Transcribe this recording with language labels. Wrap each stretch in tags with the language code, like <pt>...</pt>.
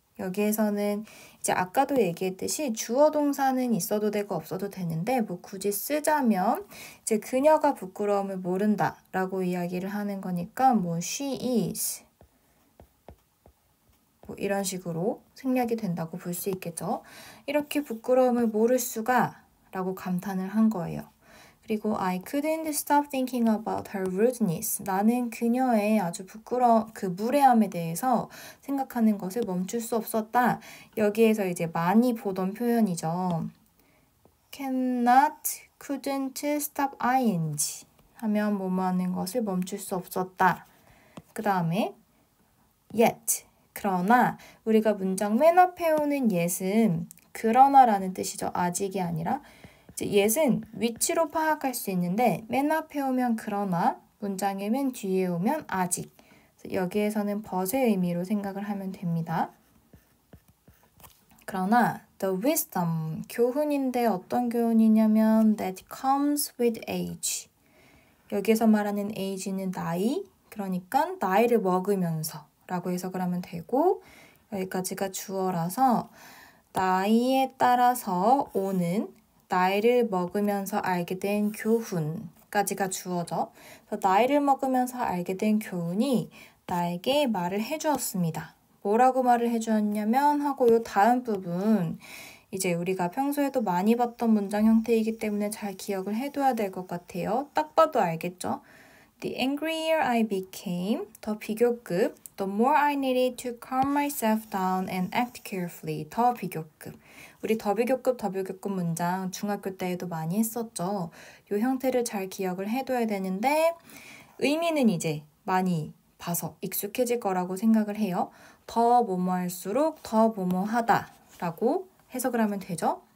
<ko>여기에서는 이제 아까도 얘기했듯이 주어 동사는 있어도 되고 없어도 되는데 뭐 굳이 쓰자면 이제 그녀가 부끄러움을 모른다 라고 이야기를 하는 거니까 뭐 she is 뭐 이런 식으로 생략이 된다고 볼 수 있겠죠. 이렇게 부끄러움을 모를 수가 라고 감탄을 한 거예요. 그리고</ko> <en>I couldn't stop thinking about her rudeness.</en> <ko>나는 그녀의 아주 그 무례함에 대해서 생각하는 것을 멈출 수 없었다. 여기에서 이제 많이 보던 표현이죠. cannot, couldn't stop ing 하면 뭐뭐 하는 것을 멈출 수 없었다. 그 다음에 yet, 그러나 우리가 문장 맨 앞에 오는 yet은 그러나라는 뜻이죠. 아직이 아니라 yet은 위치로 파악할 수 있는데 맨 앞에 오면 그러나 문장의 맨 뒤에 오면 아직. 여기에서는 but의 의미로 생각을 하면 됩니다. 그러나 the wisdom, 교훈인데 어떤 교훈이냐면</ko> <en>that comes with age.</en> <ko>여기에서 말하는 age는 나이, 그러니까 나이를 먹으면서 라고 해석을 하면 되고 여기까지가 주어라서 나이에 따라서 오는 나이를 먹으면서 알게 된 교훈까지가 주어죠. 그래서 나이를 먹으면서 알게 된 교훈이 나에게 말을 해주었습니다. 뭐라고 말을 해주었냐면 하고 요 다음 부분 이제 우리가 평소에도 많이 봤던 문장 형태이기 때문에 잘 기억을 해둬야 될 것 같아요. 딱 봐도 알겠죠?</ko> <en>The angrier I became,</en> <ko>더 비교급</ko> <en>The more I needed to calm myself down and act carefully.</en> <ko>더 비교급. 우리 더 비교급 문장 중학교 때에도 많이 했었죠. 이 형태를 잘 기억을 해둬야 되는데 의미는 이제 많이 봐서 익숙해질 거라고 생각을 해요. 더 뭐뭐 할수록 더 뭐뭐 하다 라고 해석을 하면 되죠.</ko>